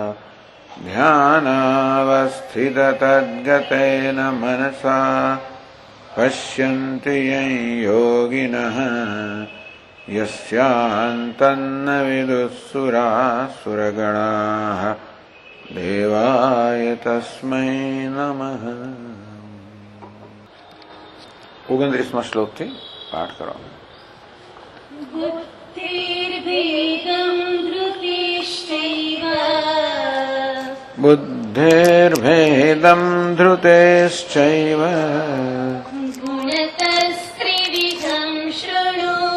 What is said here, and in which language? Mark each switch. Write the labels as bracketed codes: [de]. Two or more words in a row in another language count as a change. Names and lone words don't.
[sa] ध्यानावस्थिततद्गतेन मनसा पश्यन्ति यं योगिनः यस्यान्तन्न विदुःसुरासुरगणाः देवाय तस्मै नमः। [gu] 29 શ્લોકથી પાઠ કરો. [sa] बुद्धेर्भेदं धृतेश्चैव गुणतस्त्रिविधं शृणु